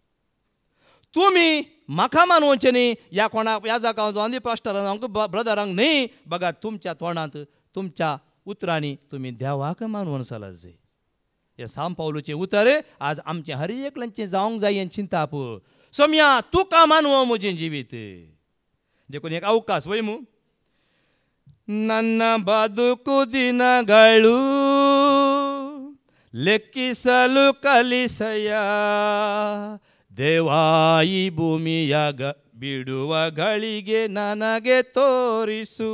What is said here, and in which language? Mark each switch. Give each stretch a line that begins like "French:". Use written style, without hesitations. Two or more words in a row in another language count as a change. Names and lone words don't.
Konkani: तुमी म्हाका मानवचें न्हय, ह्या कोणाक ह्या जाका जोंदी पास्टरांक ब्रदरांक न्हय, बगात तुमच्या तोंडांत तुमच्या उतरांनी तुमी देवाक मानवून चलत जाय. हें सांब पावलुचें उतर आज आमचें हर एकल्यांचें जावंक जाय हें चिंता पळय. सोम्या तुका मानव म्हजें जिवीत. देखून एक अवकाश वय मू.
Kannada: ನನ್ನ ಬದುಕು ದಿನಗಳು ಲೆಕ್ಕಿಸಲು ಕಲಿಸಯ ದೇವಾಯಿ ಭೂಮಿಯ ಬಿಡುವ ಗಳಿಗೆ ನನಗೆ ತೋರಿಸು.